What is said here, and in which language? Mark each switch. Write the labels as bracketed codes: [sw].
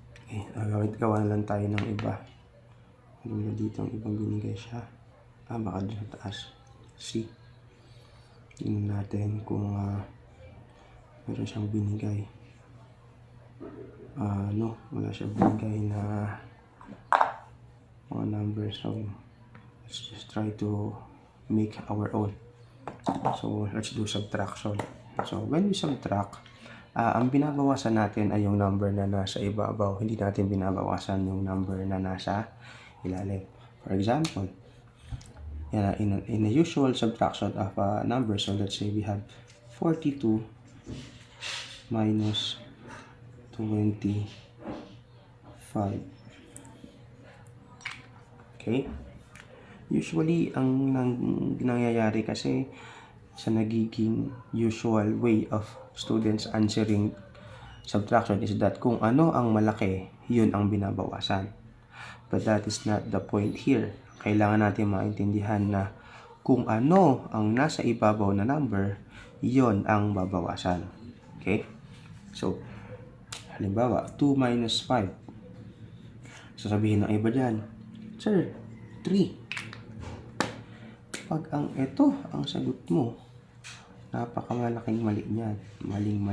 [tl] Okay, gawa na lang tayo ng iba. Ano dito ang ibang binigay siya? Baka doon sa taas. C. Tingnan natin kung meron siyang binigay. No, wala siyang binigay na mga numbers. [en] So, let's just try to make our own. So, let's do subtraction. [tl] So, when we subtract, ang binabawasan natin ay yung number na nasa ibabaw. Hindi natin binabawasan yung number na nasa ilalim. [en] For example, in a usual subtraction of a number, so let's say we have 42 minus 25. [tl] Okay? Usually, ang nangyayari kasi sa nagiging [en] usual way of students answering subtraction is that [tl] kung ano ang malaki, yun ang binabawasan. [en] But that is not the point here. [tl] Kailangan natin maintindihan na kung ano ang nasa ibabaw na number, yun ang babawasan. Okay? So, halimbawa, 2 minus 5. Sasabihin ng iba dyan, Sir, 3. Pag ang ito ang sagot mo, napakamalaking mali niyan. Mali.